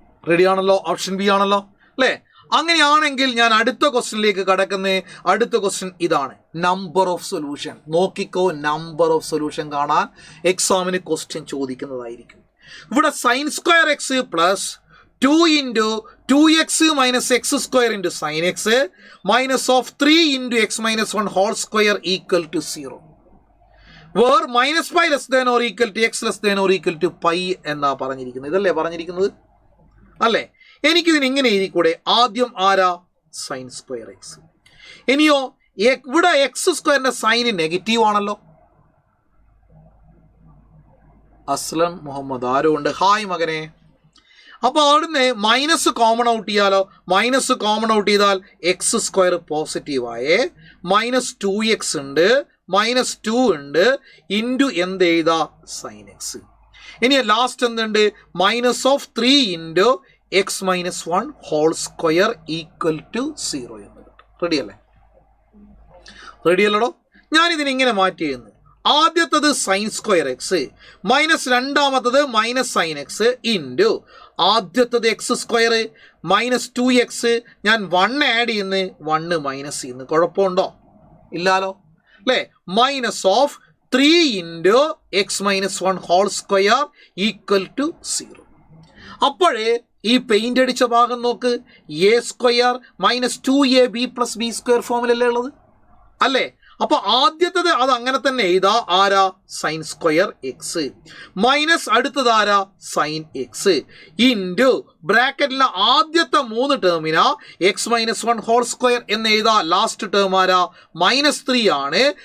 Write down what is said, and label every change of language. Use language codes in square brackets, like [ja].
[ml] റെഡിയാണല്ലോ? Option B ആണല്ലോ അല്ലേ? അങ്ങനെയാണെങ്കിൽ ഞാൻ അടുത്ത ക്വസ്റ്റ്യനിലേക്ക് കടക്കുന്നത്. അടുത്ത ക്വസ്റ്റ്യൻ ഇതാണ്, നമ്പർ ഓഫ് സൊല്യൂഷൻ. നോക്കിക്കോ, നമ്പർ ഓഫ് സൊല്യൂഷൻ കാണാൻ എക്സാമിന് ക്വസ്റ്റ്യൻ ചോദിക്കുന്നതായിരിക്കും. [en] ഇവിടെ sin square X plus 2 into 2x minus x square into sin x minus of 3 into x minus 1 whole square equal to 0. Where minus pi less than or equal to x less than or equal to pi [ml] എന്നാ പറഞ്ഞിരിക്കുന്നത്. ഇതല്ലേ പറഞ്ഞിരിക്കുന്നത് അല്ലേ? എനിക്കിതിന് ഇങ്ങനെ എഴുതിക്കൂടെ? ആദ്യം ആരാ? Sine square X. ഇനിയോ ഇവിടെ എക്സ് സ്ക്വയറിന്റെ സൈന് നെഗറ്റീവ് ആണല്ലോ. അസ്ലം മുഹമ്മദ് ആരോ ഉണ്ട്. ഹായ് മകനെ. അപ്പോൾ അവിടുന്ന് മൈനസ് കോമൺ ഔട്ട് ചെയ്യാലോ. മൈനസ് കോമൺ ഔട്ട് ചെയ്താൽ എക്സ് സ്ക്വയർ പോസിറ്റീവായേ. -2x ഉണ്ട്, -2 ഉണ്ട്, ഇൻറ്റു എന്ത് എഴുതാ? Sign X. ഇനി ലാസ്റ്റ് എന്തുണ്ട്? [en] -3 into x minus 1 whole square equal to 0 [ml] എന്ന് കിട്ടും. റെഡിയല്ലേ? റെഡിയല്ലടോ? ഞാനിതിനിങ്ങനെ മാറ്റി ചെയ്യുന്നു. ആദ്യത്തത് സൈൻ സ്ക്വയർ എക്സ് മൈനസ് രണ്ടാമത്തത് മൈനസ് സൈൻ എക്സ് ഇൻറ്റു ആദ്യത്തത് എക്സ് സ്ക്വയർ -2x. ഞാൻ 1 ആഡ് ചെയ്യുന്നു, 1 മൈനസ് ചെയ്യുന്നു. കുഴപ്പമുണ്ടോ? ഇല്ലാലോ അല്ലേ? [en] -3 into x minus 1 whole square equal to 0. [ml] അപ്പോഴേ ഈ പെയിന്റ് അടിച്ച ഭാഗം നോക്ക്. a² -2ab + b² ഫോമിലല്ലേ ഉള്ളത് അല്ലേ? അപ്പോൾ ആദ്യത്തേത് അത് അങ്ങനെ തന്നെ എഴുതാ. ആരാ? സൈൻ സ്ക്വയർ എക്സ് മൈനസ് അടുത്തത് ആരാ? സൈൻ എക്സ് ഇൻറ്റു ബ്രാക്കറ്റിലെ ആദ്യത്തെ 3 ടേമിനാ എക്സ് മൈനസ് 1 ഹോൾ സ്ക്വയർ എന്ന് എഴുതാ. ലാസ്റ്റ് ടേം ആരാ? -3 ആണ്.